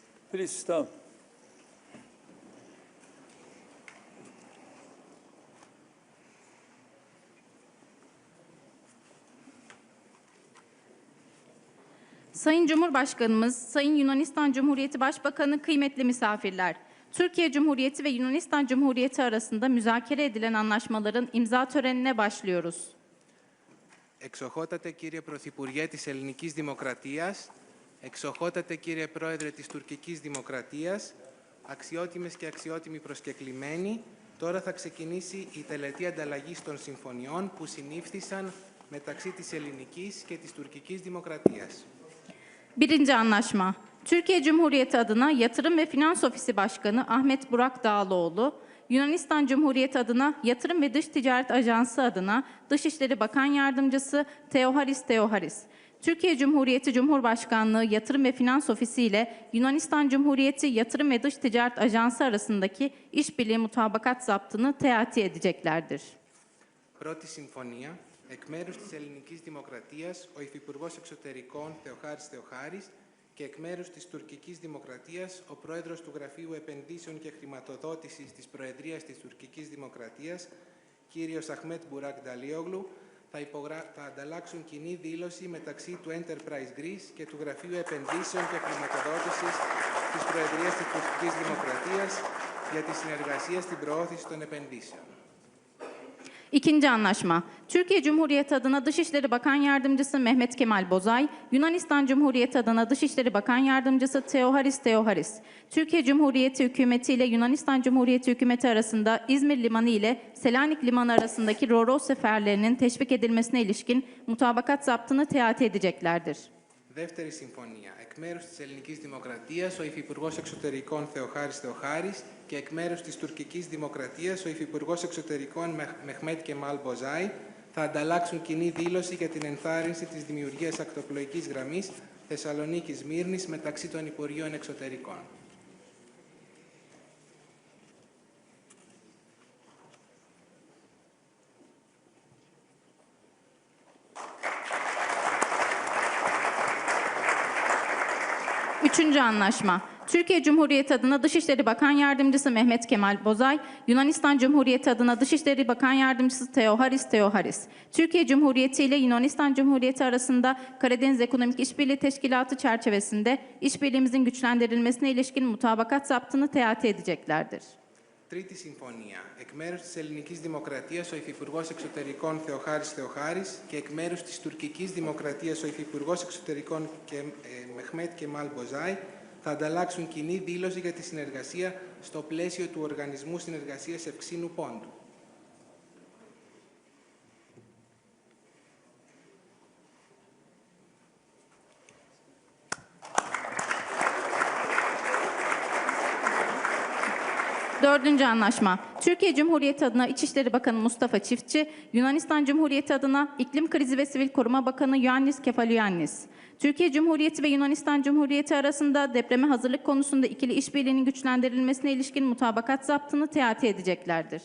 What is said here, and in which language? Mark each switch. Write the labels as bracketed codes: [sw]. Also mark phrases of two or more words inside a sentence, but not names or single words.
[en] Please stop. [tr] Sayın Cumhurbaşkanımız, Sayın Yunanistan Cumhuriyeti Başbakanı, kıymetli misafirler, Türkiye Cumhuriyeti ve Yunanistan Cumhuriyeti arasında müzakere edilen anlaşmaların imza törenine başlıyoruz. [el] Εξοχότατε κύριε Πρωθυπουργέ της Ελληνικής Δημοκρατίας, εξοχότατε κύριε Πρόεδρε της Τουρκικής Δημοκρατίας, αξιότιμες και αξιότιμοι προσκεκλημένοι, τώρα θα ξεκινήσει η τελετή ανταλλαγής των συμφωνιών που συνήφθησαν μεταξύ της Ελληνικής και της Τουρκικής Δημοκρατίας. [tr] Birinci anlaşma. Türkiye Cumhuriyeti adına Yatırım ve Finans Ofisi Başkanı Ahmet Burak Dağlıoğlu, Yunanistan Cumhuriyeti adına Yatırım ve Dış Ticaret Ajansı adına Dışişleri Bakan Yardımcısı Theoharis, Türkiye Cumhuriyeti Cumhurbaşkanlığı Yatırım ve Finans Ofisi ile Yunanistan Cumhuriyeti Yatırım ve Dış Ticaret Ajansı arasındaki işbirliği mutabakat zaptını teati edeceklerdir. [el] Πρώτη συμφωνία. Εκ μέρους της Ελληνικής Δημοκρατίας, ο Υφυπουργός Εξωτερικών Θεοχάρης και εκ μέρους της Τουρκικής Δημοκρατίας, ο Πρόεδρος του Γραφείου Επενδύσεων και Χρηματοδότησης της Προεδρίας της Τουρκικής Δημοκρατίας, κύριος Αχμέτ Μπουράκ Νταλίογλου, θα ανταλλάξουν κοινή δήλωση μεταξύ του Enterprise Greece και του Γραφείου Επενδύσεων και Χρηματοδότησης της Προεδρίας της Τουρκικής Δημοκρατίας για τη συνεργασία στην προώθηση των επενδύσεων. [tr] İkinci anlaşma. Türkiye Cumhuriyeti adına Dışişleri Bakan Yardımcısı Mehmet Kemal Bozay, Yunanistan Cumhuriyeti adına Dışişleri Bakan Yardımcısı Theoharis, Türkiye Cumhuriyeti Hükümeti ile Yunanistan Cumhuriyeti Hükümeti arasında İzmir Limanı ile Selanik Limanı arasındaki ro-ro seferlerinin teşvik edilmesine ilişkin mutabakat zaptını teati edeceklerdir. [el] Δεύτερη συμφωνία. Εκ μέρους της Ελληνικής Δημοκρατίας, ο Υφυπουργός Εξωτερικών Θεοχάρης και εκ μέρους της Τουρκικής Δημοκρατίας, ο Υφυπουργός Εξωτερικών Μεχμέτ Κεμάλ Μποζάι θα ανταλλάξουν κοινή δήλωση για την ενθάρρυνση της δημιουργίας ακτοπλοϊκής γραμμής Θεσσαλονίκης-Μύρνης μεταξύ των Υπουργείων Εξωτερικών. [tr] Üçüncü anlaşma. Türkiye Cumhuriyeti adına Dışişleri Bakan Yardımcısı Mehmet Kemal Bozay, Yunanistan Cumhuriyeti adına Dışişleri Bakan Yardımcısı Theoharis, Türkiye Cumhuriyeti ile Yunanistan Cumhuriyeti arasında Karadeniz Ekonomik İşbirliği Teşkilatı çerçevesinde işbirliğimizin güçlendirilmesine ilişkin mutabakat zaptını teati edeceklerdir. [el] Τρίτη συμφωνία. Εκ μέρους της Ελληνικής Δημοκρατίας, ο Υφυπουργός Εξωτερικών Θεοχάρης και εκ μέρους της Τουρκικής Δημοκρατίας, ο Υφυπουργός Εξωτερικών Μεχμέτ Κεμάλ Μποζάι θα ανταλλάξουν κοινή δήλωση για τη συνεργασία στο πλαίσιο του Οργανισμού Συνεργασίας Ευξήνου Πόντου. [tr] Dördüncü anlaşma. Türkiye Cumhuriyeti adına İçişleri Bakanı Mustafa Çiftçi, Yunanistan Cumhuriyeti adına İklim Krizi ve Sivil Koruma Bakanı Ioannis Kefalogiannis, Türkiye Cumhuriyeti ve Yunanistan Cumhuriyeti arasında depreme hazırlık konusunda ikili işbirliğinin güçlendirilmesine ilişkin mutabakat zaptını teati edeceklerdir.